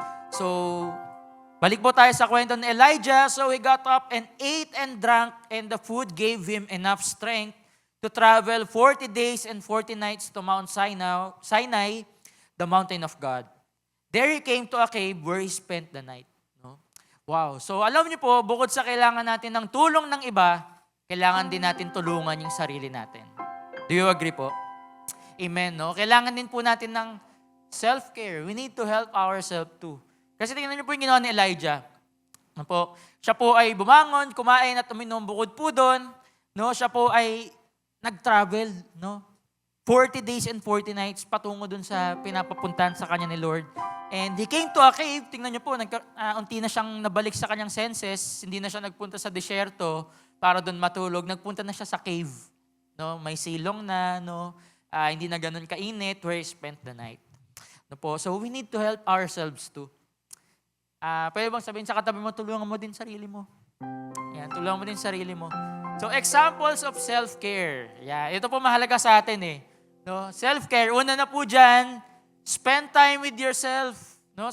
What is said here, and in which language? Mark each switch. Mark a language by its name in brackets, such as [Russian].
[Filipino] So, balik po tayo sa kwento ni Elijah. [English] So, he got up and ate and drank and the food gave him enough strength to travel 40 days and 40 nights to Mount Sinai, the mountain of God. There he came to a cave where he spent the night. No? Wow. [Filipino] So alam niyo po, bukod sa kailangan natin ng tulong ng iba, kailangan din natin tulungan yung sarili natin. [English] Do you agree [Filipino] po? Amen. No? Kailangan din po natin ng self-care. [English] We need to help ourselves too. [Filipino] Kasi tingnan niyo po yung ginawa ni Elijah. No po? Siya po ay bumangon, kumain at uminom, bukod po doon. No? Siya po ay nag-travel, no? [English] 40 days and 40 nights [Filipino] patungo dun sa pinapapuntahan sa kanya ni Lord. [English] And he came to a cave. [Filipino] Tingnan niyo po, unti na siyang nabalik sa kanyang senses. Hindi na siya nagpunta sa desierto para dun matulog. Nagpunta na siya sa cave. No? May silong na, no? Hindi na ganun kainit [English] where he spent the night. [Filipino] No po? [English] So we need to help ourselves too. [Filipino] Pwede bang sabihin sa katabi mo, tulungan mo din sarili mo. Yan, tulungan mo din sarili mo. So, [English] examples of self-care. [Filipino] Yeah, ito po mahalaga sa atin eh. No? Self-care, una na po dyan, [English] spend time with yourself. [Filipino] No?